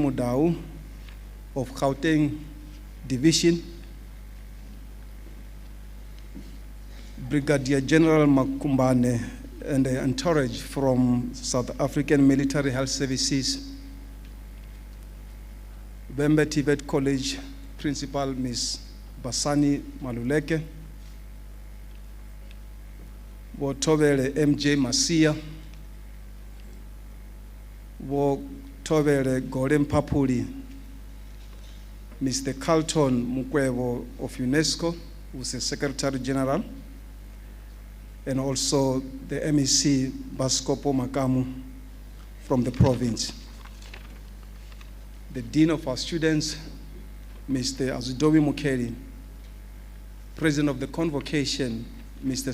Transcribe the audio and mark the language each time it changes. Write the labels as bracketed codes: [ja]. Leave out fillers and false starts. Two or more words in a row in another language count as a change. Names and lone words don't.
[en] Mudau of Gauteng Division, Brigadier General Makumbane and the entourage from South African Military Health Services, Venda TVET College Principal Ms. Basani Maluleke, Wotobele MJ Masia, Wotobele Golden Papuli, Mr. Carlton Mukwebo of UNESCO, who's the Secretary General, and also the MEC Baskopo Makamu from the province. The Dean of our students, Mr. Azudobi Mukeli, President of the Convocation, Mr.